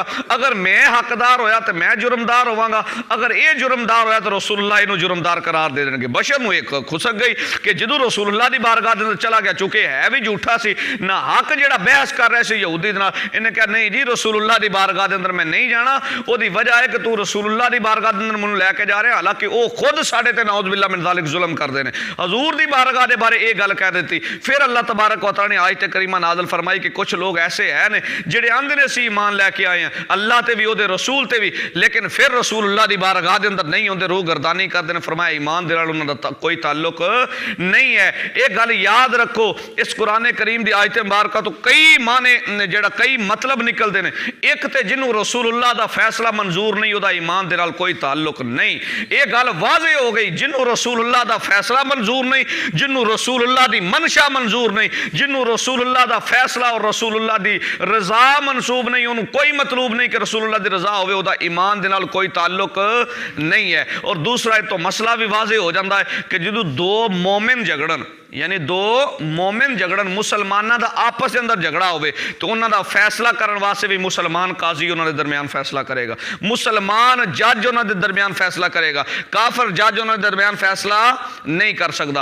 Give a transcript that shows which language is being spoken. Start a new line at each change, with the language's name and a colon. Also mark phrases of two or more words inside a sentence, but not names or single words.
Punjabi: اگر میں حقدار ہویا تو میں جرمدار ہوواں گا، اگر یہ جرمدار ہویا تو رسول اللہ ایہنوں جرمدار قرار دے دینگے. بشر نوں ایک کھسک گئی کہ جدوں رسول اللہ دی بارگاہ دے اندر چلا گیا، چونکہ ہے بھی جھوٹا سی ناحق جیہڑا بحث کر رہا سی یہودی دے نال، انہیں کہا نہیں جی رسول اللہ دی بارگاہ دے اندر میں نہیں جانا، اودی وجہ ہے کہ تو رسول اللہ دی بارگاہ دے اندر مینوں لے کے جا رہا، حالانکہ وہ خود ساڈے تے
Arabic: نعوذ بالله من ذلك
Punjabi: ظلم کردے نے. حضور دی بارگاہ دے بارے یہ گل کہہ دی. پھر
Arabic: الله تبارك وتعالى
Punjabi: نے آیت کریمہ نازل فرمائی کہ کچھ لوگ ایسے ہیں نے جیہڑے آندے نے اسیں ایمان لے کے آئے ہیں اللہ تے بھی اوہدے رسول تے بھی، لیکن پھر رسول اللہ دی بارگاہ دے اندر نہیں ہوندے، روگردانی کردے نے. فرمایا ایمان دے نال اوہناں دا کوئی تعلق نہیں ہے. یہ گل یاد رکھو، اس قرآن کریم دی آیت مبارکہ تو کئی معنے جیہڑا کئی مطلب نکلدے نے. ایک تے جنہوں رسول اللہ دا فیصلہ منظور نہیں، اوہدا ایمان دے نال کوئی تعلق نہیں. یہ گل واضح ہو گئی، جنہوں رسول اللہ دا فیصلہ منظور نہیں، جنہوں رسول اللہ دی منشا منظور نہیں، جنہوں رسول اللہ دا فیصلہ اور رسول اللہ دی رضا منسوب نہیں، انہوں نے کوئی مطلوب نہیں کہ رسول اللہ دی رضا ہووے، اوہدا ایمان دے نال کوئی تعلق نہیں ہے. اور دوسرا تو مسئلہ بھی واضح ہو جاتا ہے کہ جدوں دو مومن جھگڑن، یعنی دو مومن جھگڑن، مسلمانوں کا آپس کے اندر جھگڑا ہووے، تو انہوں کا فیصلہ کرنے واسطے بھی مسلمان قاضی انہوں نے درمیان فیصلہ کرے گا، مسلمان جج انہوں نے درمیان فیصلہ کرے گا، کافر جج انہوں نے درمیان فیصلہ نہیں کر سکتا.